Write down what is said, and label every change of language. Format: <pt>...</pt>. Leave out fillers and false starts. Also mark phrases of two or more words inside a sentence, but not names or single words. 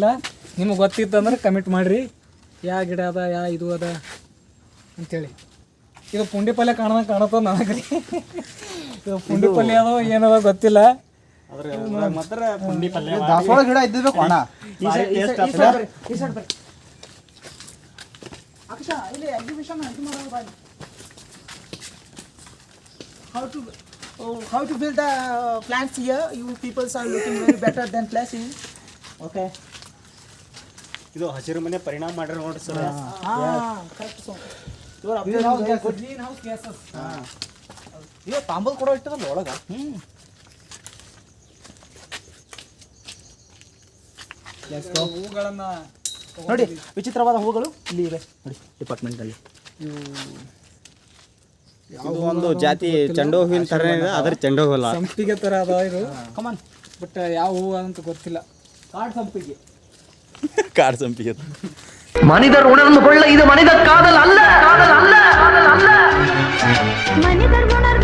<kn>ನಿಮ್ಗೆ ಗೊತ್ತಿತ್ತಂದ್ರೆ ಕಮೆಂಟ್ ಮಾಡಿರಿ ಯಾವ ಗಿಡ ಅದ ಯಾ ಇದು ಅದ ಅಂತೇಳಿ. ಇದು ಪುಂಡಿ ಪಲ್ಯ ಕಾಣುತ್ತ ನನಗೆ. ಇದು ಪುಂಡಿ ಪಲ್ಯ ಅದೋ ಏನದ ಗೊತ್ತಿಲ್ಲ. ದಾಸವಾಳ ಗಿಡ ಇದ್ದಿರ್ಬೇಕು ಅಣ್ಣ.</kn> <en>ಇಲ್ಲಿ ಎಕ್ಸಿಬಿಷನ್ how to build the plants here. You people are looking very better than places. Okay.</en> <kn>ಇದು ಹಸಿರು ಮನೆ ಪರಿಣಾಮ ಮಾಡ್ರಿ ನೋಡ್ರಿ ಸರ್.</kn> <en>Correct. Green house gases.</en> <kn>ಇದು ತಾಂಬೂಲ್ ಕೊಡೋ ಇಟ್ಟದಲ್ಲ ಒಳಗ. ಹೂಗಳನ್ನ ನೋಡಿ, ವಿಚಿತ್ರವಾದ ಹೂಗಳು ಇಲ್ಲಿ ಇವೆ ನೋಡಿ ಡಿಪಾರ್ಟ್ಮೆಂಟ್ ಅಲ್ಲಿ. ಇದು ಒಂದು ಜಾತಿ ಚೆಂಡು ಹೂವಿನ ತರ ಇದೆ, ಅದ್ರ ಚೆಂಡು ಹೂ ಅಲ್ಲ, ಸಂಪಿಗೆ ತರ ಅದ ಇದು. ಕಮಾನ್. ಬಟ್ ಯಾವ ಹೂ ಅಂತ ಗೊತ್ತಿಲ್ಲ. ಕಾಡು ಸಂಪಿಗೆ. ಕಾಡು ಸಂಪಿಗೆ.</kn> <ta>மனிதர் உணர்ந்து கொள்ள இது மனித காதல் அல்ல, காதல் அல்ல, காதல் அல்ல. மனிதர்</ta>